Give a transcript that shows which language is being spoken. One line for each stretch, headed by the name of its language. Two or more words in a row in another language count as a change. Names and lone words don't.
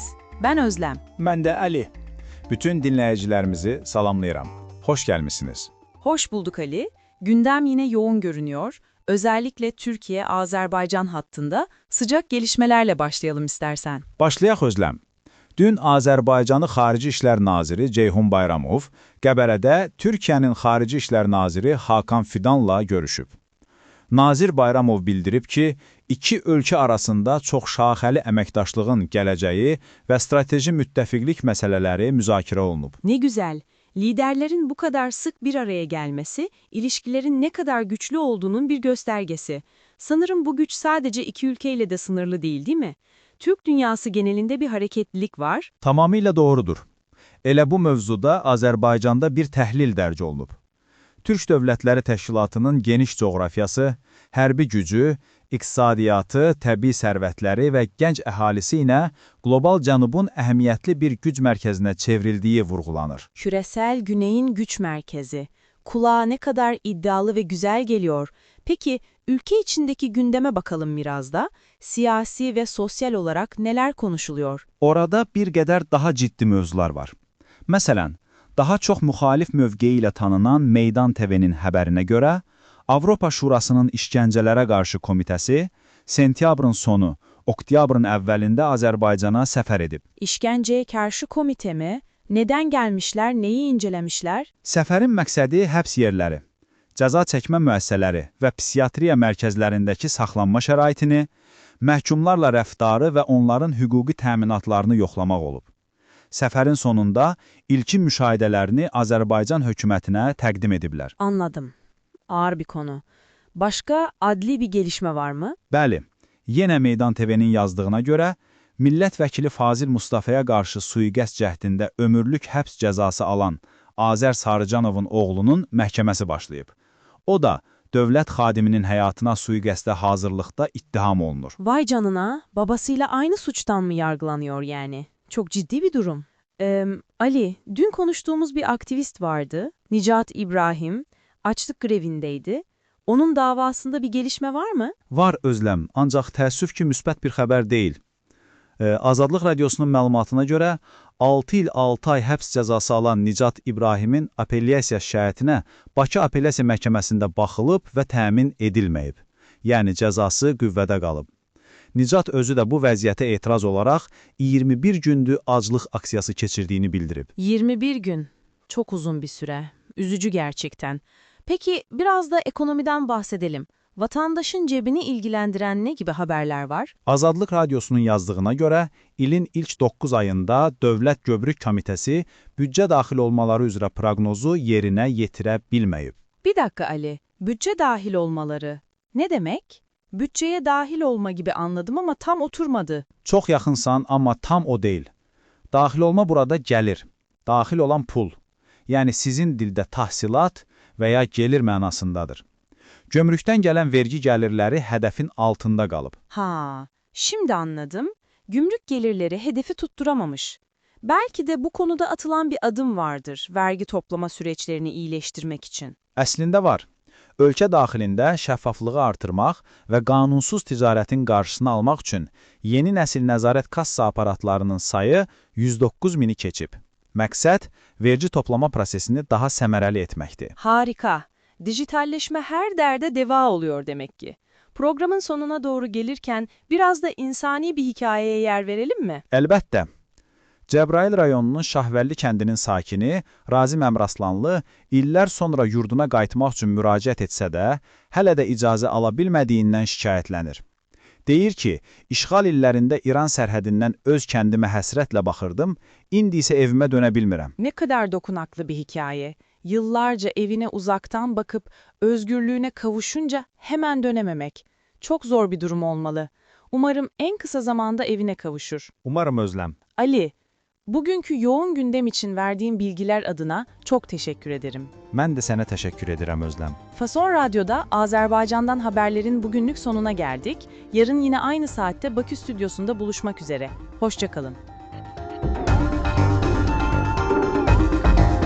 Turkish: Ben Özlem.
Azerbaijani: Mən də Ali. Bütün dinləyicilərimizi salamlayıram. Hoş gəlmisiniz.
Turkish: Hoş bulduk Ali. Gündem yine yoğun görünüyor. Özellikle Türkiye-Azerbaycan hattında sıcak gelişmelerle başlayalım istersen.
Azerbaijani: Başlayaq Özlem. Dün Azərbaycanı Xarici İşlər Naziri Ceyhun Bayramov, Qəbərədə Türkiyənin Xarici İşlər Naziri Hakan Fidanla görüşüb. Nazir Bayramov bildirib ki, iki ölkə arasında çoxşaxəli əməkdaşlığın gələcəyi və strateji müttəfiqlik məsələləri müzakirə olunub.
Turkish: Ne güzel. Liderlerin bu kadar sık bir araya gelmesi, ilişkilerin ne kadar güçlü olduğunun bir göstergesi. Sanırım bu güç sadece iki ülkeyle de sınırlı değil mi? Türk dünyası genelinde bir hareketlilik var.
Azerbaijani: Tamamilə doğrudur. Elə bu mövzuda Azərbaycanda bir təhlil dərc olunub. Türk Dövlətləri Təşkilatının geniş coğrafiyası, hərbi gücü, iqtisadiyyatı, təbii sərvətləri və gənc əhalisi ilə qlobal cənubun əhəmiyyətli bir güc mərkəzinə çevrildiyi vurğulanır.
Turkish: Küresel Güney'in güç merkezi. Kulağa ne kadar iddialı ve güzel geliyor. Peki ülke içindeki gündeme bakalım biraz da. Siyasi ve sosyal olarak neler konuşuluyor?
Azerbaijani: Orada bir qədər daha ciddi mövzular var. Məsələn, daha çox müxalif mövqeyi ilə tanınan Meydan TV-nin həbərinə görə, Avropa Şurasının İşgəncələrə qarşı komitəsi sentyabrın sonu, oktyabrın əvvəlində Azərbaycana səfər edib.
Turkish: İşkenceye karşı komite mi? Neden gelmişler, neyi incelemişler?
Azerbaijani: Səfərin məqsədi həbs yerləri, cəza çəkmə müəssisələri və psixiatriya mərkəzlərindəki saxlanma şəraitini, məhkumlarla rəftarı və onların hüquqi təminatlarını yoxlamaq olub. Səfərin sonunda ilkin müşahidələrini Azərbaycan hökumətinə təqdim ediblər.
Turkish: Anladım. Ağır bir konu. Başka adli bir gelişme var mı?
Azerbaijani: Bəli, yenə Meydan TV-nin yazdığına görə, millət vəkili Fazil Mustafaya qarşı sui-qəsd cəhdində ömürlük həbs cəzası alan Azər Sarıcanovun oğlunun məhkəməsi başlayıb. O da dövlət xadiminin həyatına sui-qəsdə hazırlıqda ittiham olunur.
Turkish: Vay canına, babasıyla aynı suçtan mı yargılanıyor yani? Çok ciddi bir durum. Ali, dün konuştuğumuz bir aktivist vardı. Nicat İbrahim, açlık grevindeydi. Onun davasında bir gelişme var mı?
Azerbaijani: Var Özlem, ancaq təəssüf ki, müsbət bir xəbər deyil. Azadlıq Radiosunun məlumatına görə 6 il 6 ay həbs cəzası alan Nicat İbrahimin apellyasiya şikayətinə Bakı Apellyasiya Məhkəməsində baxılıb və təmin edilməyib. Yəni cəzası qüvvədə qalıb. Nicat özü də bu vəziyyətə etiraz olaraq 21 gündür aclıq aksiyası keçirdiyini bildirib.
Turkish: 21 gün. Çok uzun bir süre. Üzücü gerçekten. Peki biraz da ekonomiden bahsedelim. Vatandaşın cebini ilgilendiren ne gibi haberler var?
Azerbaijani: Azadlıq Radiosunun yazdığına görə, ilin ilk 9 ayında Dövlət Gömrük Komitəsi büdcə daxil olmaları üzrə proqnozu yerinə yetirə bilməyib.
Turkish: Bir dakika Ali, bütçe dahil olmaları. Ne demek? Bütçeye dahil olma gibi anladım ama tam oturmadı.
Azerbaijani: Çox yaxınsan, amma tam o deyil. Daxil olma burada gəlir, daxil olan pul. Yəni sizin dildə tahsilat və ya gelir mənasındadır. Gömrükdən gələn vergi gəlirləri hədəfin altında qalıb.
Turkish: Ha, şimdi anladım. Gümrük gelirleri hedefi tutturamamış. Belki de bu konuda atılan bir adım vardır, vergi toplama süreçlerini iyileştirmek için.
Azerbaijani: Əslində var. Ölkə daxilində şəffaflığı artırmaq və qanunsuz ticarətin qarşısını almaq üçün yeni nəsil nəzarət kassa aparatlarının sayı 109 mini keçib. Məqsəd, vergi toplama prosesini daha səmərəli etməkdir.
Turkish: Harika. Dijitalleşme her derde deva oluyor demek ki. Programın sonuna doğru gelirken biraz da insani bir hikayeye yer verelim mi?
Azerbaijani: Əlbəttə. Cəbrayıl rayonunun Şahvəlli kəndinin sakini Razim Əmraslanlı illər sonra yurduna qayıtmaq üçün müraciət etsə də, hələ də icazə ala bilmədiyindən şikayətlənir. Deyir ki, işğal illərində İran sərhədindən öz kəndimə həsrətlə baxırdım, indi isə evimə dönə bilmirəm.
Turkish: Ne kadar dokunaklı bir hikaye. Yıllarca evine uzaktan bakıp özgürlüğüne kavuşunca hemen dönememek. Çok zor bir durum olmalı. Umarım en kısa zamanda evine kavuşur. Umarım Özlem. Ali, bugünkü yoğun gündem için verdiğin bilgiler adına çok teşekkür ederim.
Azerbaijani: Mən də sənə təşəkkür edirəm Özlem.
Turkish: Fason Radyo'da Azerbaycan'dan haberlerin bugünlük sonuna geldik. Yarın yine aynı saatte Bakü Stüdyosu'nda buluşmak üzere. Hoşça kalın.